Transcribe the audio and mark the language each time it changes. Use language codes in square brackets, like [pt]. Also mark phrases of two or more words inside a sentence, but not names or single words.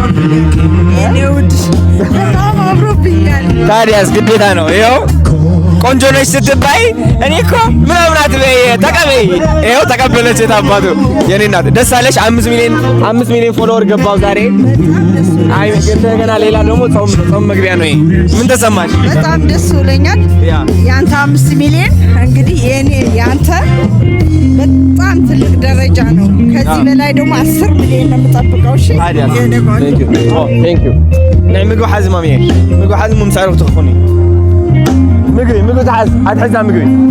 [am] አምሮብኛል ታዲያስ ግዴታ ነው ይኸው ቆንጆ ነሽ ስትባይ እኔ እኮ ምናምን አትበይ ተቀበይ ይኸው ተቀበለች የታባቱ የኔ እናት ደስ አለሽ 5 ሚሊዮን ፎሎወር ገባው ዛሬ አይ ገና ሌላ ደግሞ ጾም መግቢያ ነው ምን ተሰማሽ በጣም ደስ ብሎኛል ያንተ 5 ሚሊዮን እንግዲህ ያንተ በጣም ትልቅ ደረጃ ነው ከዚህ በላይ ደግሞ 10 ሚሊዮን ነው የምጠብቀው እሺ [en] thank you [ti] ናይ ምግብ ሓዚ ማሚዬ ምግብ ሓዚ ምምሳሩ ትኹኒ ምግቢ ተሓዝ ኣትሕዛ ምግቢ